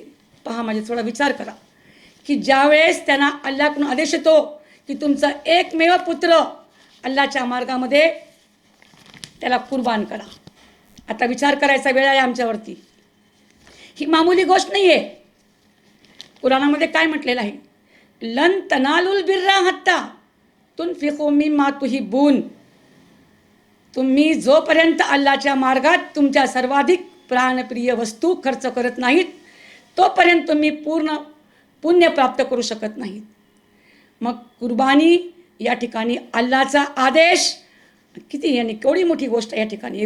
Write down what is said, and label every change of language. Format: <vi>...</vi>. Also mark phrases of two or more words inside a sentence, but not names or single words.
<mr>पहा, म्हणजे थोडा विचार करा की ज्यावेळेस त्यांना अल्लाकडून आदेश येतो की तुमचा एकमेव पुत्र अल्लाच्या मार्गामध्ये त्याला कुर्बान करा. आता विचार करायचा वेळ आहे आमच्यावरती. ही मामूली गोष्ट नाही आहे. कुराणामध्ये काय म्हटलेलं आहे,</mr> <ar>لن تنالوا البر حتى تنفقوا مما تحبون.</ar> <mr>तुम्ही जोपर्यंत अल्लाच्या मार्गात तुमच्या सर्वाधिक प्राणप्रिय वस्तू खर्च करत नाहीत तोपर्यंत तुम्ही पूर्ण पुण्य प्राप्त करू शकत नाहीत. मग कुर्बानी या ठिकाणी अल्लाचा आदेश किती, यानी केवढी मोठी गोष्ट या ठिकाणी.</mr>